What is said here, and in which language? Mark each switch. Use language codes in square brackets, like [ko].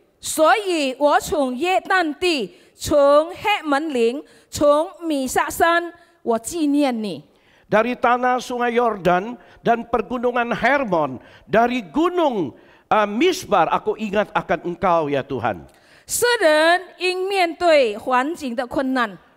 [zh] 所以我从约旦地，从黑门岭，从米撒山，我纪念你。 [id] Dari tanah sungai Yordan dan pergunungan Hermon, dari gunung Misbar, aku ingat akan Engkau ya Tuhan. [zh] 诗人因面对环境的困难，